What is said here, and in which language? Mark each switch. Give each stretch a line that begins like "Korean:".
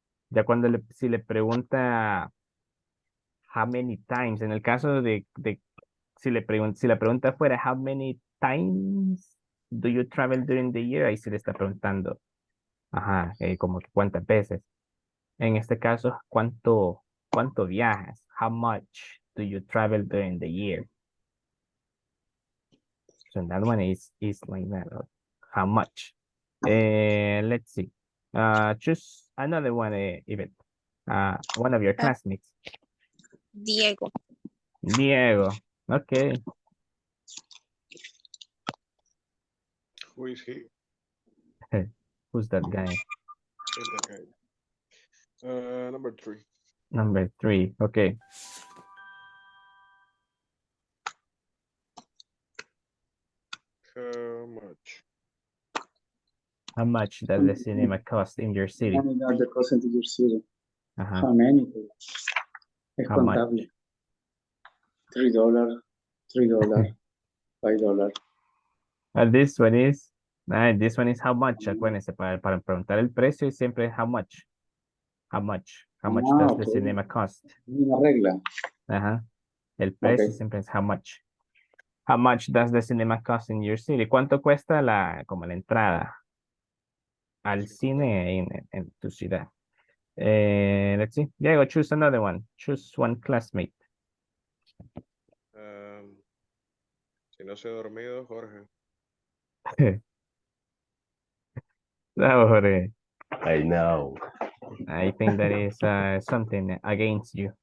Spanish: Ya cuando si le pregunta
English: how many times,
Spanish: en el caso de si la pregunta fuera
English: how many times do you travel during the year,
Spanish: ahí se le está preguntando, ajá, como que cuántas veces. En este caso, ¿cuánto viajas?
English: How much do you travel during the year? So that one is like that. How much? Let's see. Choose another one, Yvette. One of your classmates. Diego. Diego. Okay. Who is he? Who's that guy? Is that guy? Number 3. Number 3. Okay. How much? How much does the cinema cost in your city? How many are the cost in your city? Ajá. How many?
Spanish: Es
English: How much?
Spanish: contable. $3, $3, $5.
English: This one is, this one is how much.
Spanish: Acuérdense, para preguntar el precio siempre es
English: how much. How much? How much does the Okay. cinema cost?
Spanish: Una regla. Ajá. El precio
English: Okay.
Spanish: siempre es
English: how much. How much does the cinema cost in your city?
Spanish: ¿Cuánto cuesta como la entrada al cine en tu ciudad?
English: Let's see. Diego, choose another one. Choose one classmate.
Spanish: Si no se ha dormido, Jorge. No, Jorge.
English: I know. I think that is something against you.